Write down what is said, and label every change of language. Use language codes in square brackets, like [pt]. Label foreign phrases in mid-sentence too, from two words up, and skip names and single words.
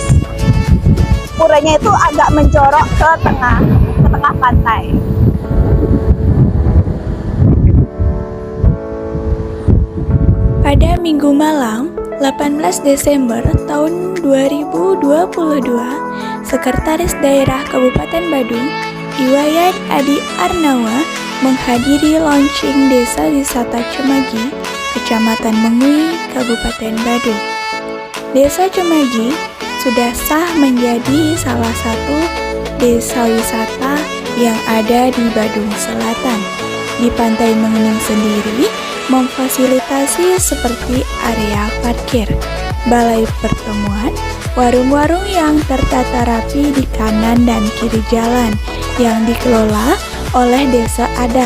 [id] Puranya itu agak menjorok ke tengah pantai. Pada Minggu malam, 18 Desember tahun 2022, Sekretaris Daerah Kabupaten Badung, Iwayan Adi Arnawa, menghadiri launching Desa Wisata Cemagi, Kecamatan Mengui, Kabupaten Badung. Desa Cemagi sudah sah menjadi salah satu desa wisata yang ada di Badung Selatan. Di Pantai Mengening sendiri memfasilitasi seperti area parkir, balai pertemuan, warung-warung yang tertata rapi di kanan dan kiri jalan yang dikelola oleh desa adat.